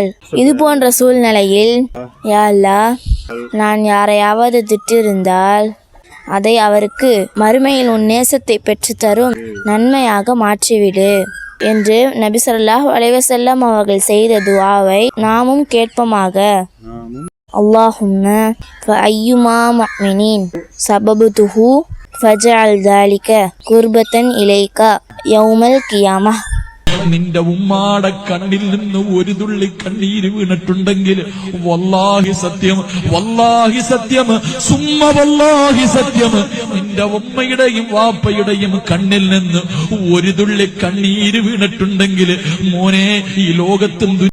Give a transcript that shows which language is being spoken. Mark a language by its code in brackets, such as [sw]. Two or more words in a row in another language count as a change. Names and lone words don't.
[ta] இது போன்ற சூழ்நிலையில், [ar] يا الله, [ta] நான் யாரையாவது திட்டிருந்தால் அதை அவருக்கு மறுமையில் உன் நேசத்தை பெற்றுத்தரும் நன்மையாக மாற்றிவிடு என்று நபி [ar] صلى الله عليه وسلم [ta] அவர்கள் செய்த துஆவை நாமும் கேட்போமாக. [ar] اللهم فأيما مؤمن سببته فاجعل ذلك قربة إليك يوم القيامة. [ml] നിന്റെ ഉമ്മാടെ കണ്ണിൽ നിന്ന് ഒരു തുള്ളി കണ്ണീര് വീണിട്ടുണ്ടെങ്കിൽ വല്ലാഹി സത്യം, വല്ലാഹി സത്യം, [ar] ثم والله [ml] സത്യം, നിന്റെ ഉമ്മയുടെയും വാപ്പയുടെയും കണ്ണിൽ നിന്ന് ഒരു തുള്ളി കണ്ണീര് വീണിട്ടുണ്ടെങ്കിൽ മോനെ, ഈ ലോകത്തും